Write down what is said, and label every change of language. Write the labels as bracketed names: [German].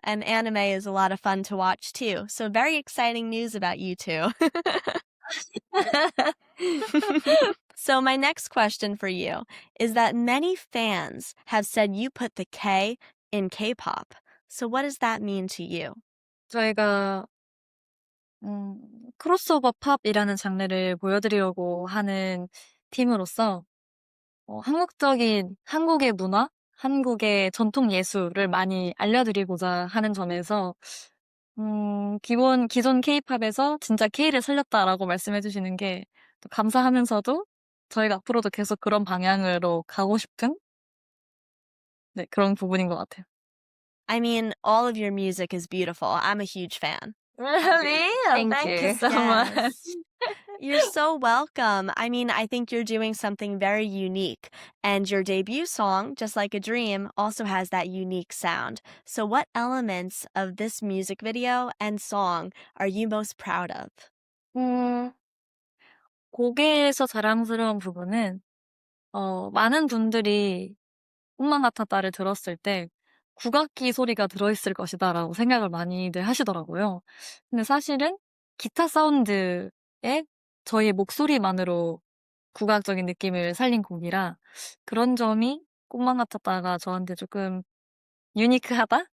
[English] And anime is a lot of fun to watch too. So, very exciting news about you two. So, my next question for you is that many fans have said you put the K in K-pop. So, what does that mean to you? [Korean] 저희가 크로스오버 팝이라는 장르를 보여드리려고 하는 팀으로서 한국적인 한국의 문화, 한국의 전통 예술을 많이 알려드리고자 하는 점에서 기존 K-팝에서 진짜 K를 살렸다라고 말씀해 주시는 게 또 감사하면서도 저희가 앞으로도 계속 그런 방향으로 가고 싶은 그런 부분인 것 같아요. [English] I mean, all of your music is beautiful. I'm a huge fan. Really? Thank you so much. Yes. You're so welcome. I mean, I think you're doing something very unique. And your debut song, Just Like a Dream, also has that unique sound. So, what elements of this music video and song are you most proud of? [Korean] 곡에서 자랑스러운 부분은 많은 분들이 꿈만 같았다를 들었을 때 국악기 소리가 들어있을 것이다라고 생각을 많이들 하시더라고요. 근데 사실은 기타 사운드에 저희의 목소리만으로 국악적인 느낌을 살린 곡이라, 그런 점이 꿈만 같았다가 저한테 조금 유니크하다?